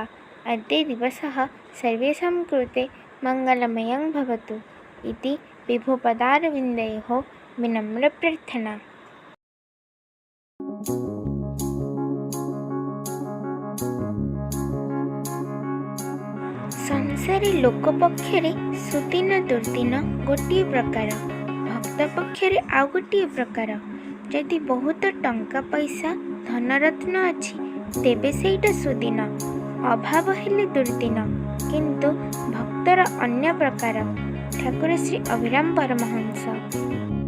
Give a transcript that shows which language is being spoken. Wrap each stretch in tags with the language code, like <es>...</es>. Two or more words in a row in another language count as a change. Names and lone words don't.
<sa>अद्य दिवसः सर्वेषां कृते मङ्गलमयं भवतु इति विभुपदारविन्दयोः विनम्रप्रार्थना।</sa> <or>ସଂସାରେ ଲୋକ ପକ୍ଷରେ ସୁଦିନ ଦୁର୍ଦିନ ଗୋଟେ ପ୍ରକାର, ଭକ୍ତ ପକ୍ଷରେ ଆଉ ଗୋଟେ ପ୍ରକାର। ଯଦି ବହୁତ ଟଙ୍କା ପଇସା ଧନରତ୍ନ ଅଛି ତେବେ ସେଟା ସୁଦିନ, ଅଭାବ ହେଲେ ଦୁର୍ଦିନ। କିନ୍ତୁ ଭକ୍ତର ଅନ୍ୟ ପ୍ରକାର। ठाकुर श्री अभिराम परमहंस।</or>